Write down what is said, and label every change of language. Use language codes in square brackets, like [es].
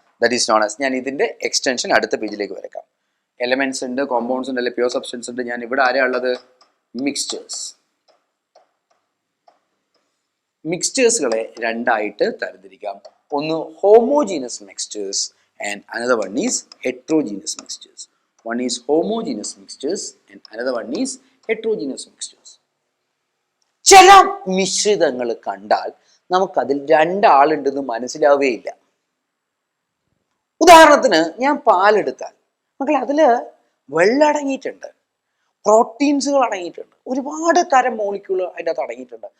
[en] that is known as, [ml] ഞാൻ ഇതിന്റെ extension അടുത്ത പേജിലേക്ക് വരക്കാം. എലമെന്റ്സ് ഉണ്ട്, കോമ്പൗണ്ട്സ് ഉണ്ട്, അല്ലെ പ്യുവർ സബ്സ്റ്റൻസ് ഉണ്ട്. ഞാൻ ഇവിടെ ആരെയാ ഉള്ളത്? മിക്സ്ചേഴ്സ്. മിക്സ്ചേഴ്സുകളെ 2ആയിട്ട് തരംതിരിക്കാം. ഒന്ന് [en] Homogeneous mixtures and another one is heterogeneous mixtures. One is homogeneous mixtures and another one is heterogeneous mixtures. [ml] ചില മിശ്രിതങ്ങൾ കണ്ടാൽ നമുക്കതിൽ 2 ആളുണ്ടെന്ന് മനസ്സിലാവുകയില്ല. ഉദാഹരണത്തിന്, ഞാൻ പാലെടുത്താൽ മക്കളെ അതില് വെള്ളം അടങ്ങിയിട്ടുണ്ട്. പ്രോട്ടീൻസുകൾ അടങ്ങിയിട്ടുണ്ട്, ഒരുപാട് തരം മോളിക്യൂളുകൾ അതിൻ്റെ അകത്ത് അടങ്ങിയിട്ടുണ്ട്.